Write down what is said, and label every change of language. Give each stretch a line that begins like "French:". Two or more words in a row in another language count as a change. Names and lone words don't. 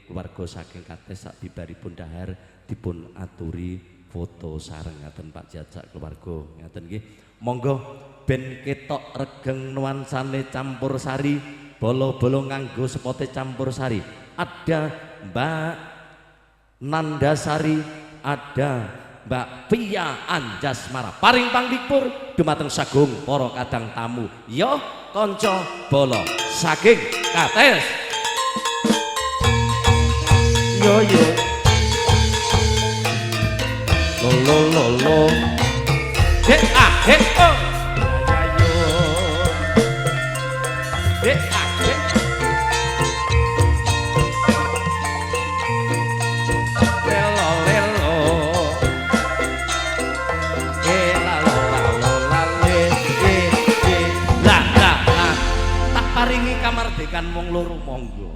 Javanese: keluarga saking kates sak bibaripun dahar dipun aturi foto sareng ngaten Pak Jajak keluarga ngaten nggih monggo ben ketok regeng nuansane Campur Sari bolo-bolo nganggo sepote Campur Sari ada Mbak Nandasari ada Mbak Pia Anjasmara paring panglipur dumateng sagung para kadang tamu yo kanca bolo saking kates yo yo lo lo lo he ah he oh ayo he ah he kamardikan wong loro monggo.